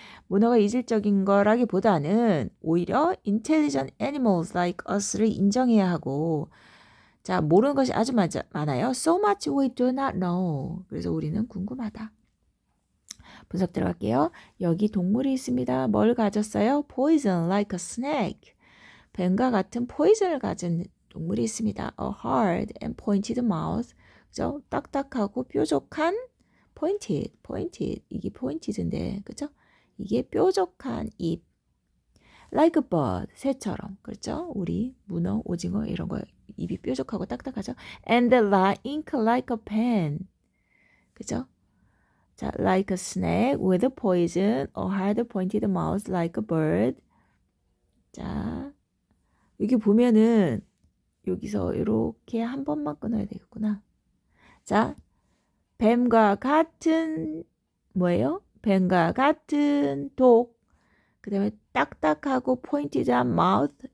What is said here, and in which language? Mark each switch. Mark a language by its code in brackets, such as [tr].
[ko] 문어가 이질적인 거라기보다는 오히려 [en] intelligent animals like us [ko] 를 인정해야 하고 자, 모르는 것이 아주 많아요. [en] So much we do not know. [ko] 그래서 우리는 궁금하다. 분석 들어갈게요. 여기 동물이 있습니다. 뭘 가졌어요? [en] Poison like a snake. [ko] 뱀과 같은 포이즌을 가진 동물이 있습니다. [en] A hard and pointed mouth. [ko] 그죠? 딱딱하고 뾰족한 pointed. 이게 pointed인데, 그죠? 이게 뾰족한 입. [en] Like a bird. [ko] 새처럼. 그렇죠? 우리 문어, 오징어 이런 거 입이 뾰족하고 딱딱하죠? [en] And ink like a pen. [ko] 그죠? [en] 자, like a snake with a poison, a hard pointed mouth like a bird. [ko] 자, 여기 보면은 여기서 이렇게 한 번만 끊어야 되겠구나. 자, 뱀과 같은 뭐예요? 뱀과 같은 독. 그 다음에 딱딱하고 포인티드한 mouth.